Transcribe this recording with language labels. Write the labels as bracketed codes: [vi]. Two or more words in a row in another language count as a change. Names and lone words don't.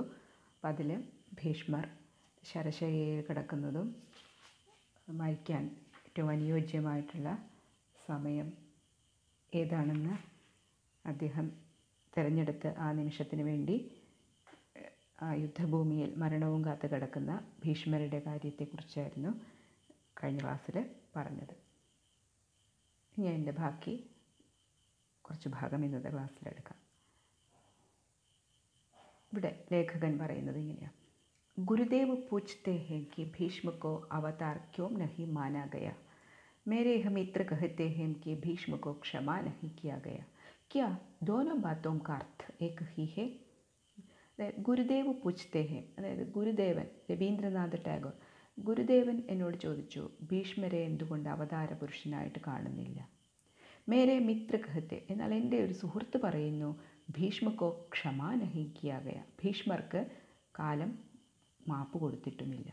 [ml] അപ്പം അതിൽ ഭീഷ്മർ ശരശയ്യയിൽ കിടക്കുന്നതും മരിക്കാൻ ഏറ്റവും അനുയോജ്യമായിട്ടുള്ള സമയം ഏതാണെന്ന് അദ്ദേഹം തിരഞ്ഞെടുത്ത് ആ നിമിഷത്തിന് വേണ്ടി ആ യുദ്ധഭൂമിയിൽ മരണവും കാത്ത് കിടക്കുന്ന ഭീഷ്മരുടെ കാര്യത്തെക്കുറിച്ചായിരുന്നു കഴിഞ്ഞ ക്ലാസ്സിൽ പറഞ്ഞത്. ഇനി അതിൻ്റെ ബാക്കി കുറച്ച് ഭാഗം ഇന്നത്തെ ക്ലാസ്സിലെടുക്കാം. ഇവിടെ ലേഖകൻ പറയുന്നത് ഇങ്ങനെയാണ്: [hi] ഗുരുദേവ് पूछते हैं कि भीष्म को अवतार क्यों नहीं माना गया? मेरे मित्र कहते हैं कि भीष्म को क्षमा नहीं किया गया. क्या दोनों बातों का अर्थ एक ही है? [ml] ഗുരുദേവ് [hi] पूछते हैं, [ml] അതായത് ഗുരുദേവൻ രവീന്ദ്രനാഥ് ടാഗോർ, ഗുരുദേവൻ എന്നോട് ചോദിച്ചു, ഭീഷ്മരെ എന്തുകൊണ്ട് അവതാര പുരുഷനായിട്ട് കാണുന്നില്ല? [hi] मेरे मित्र कहते, [ml] എന്നാൽ എൻ്റെ ഒരു സുഹൃത്ത് പറയുന്നു, [hi] भीष्म को क्षमा नहीं किया गया, [ml] ഭീഷ്മർക്ക് കാലം മാപ്പ് കൊടുത്തിട്ടുമില്ല.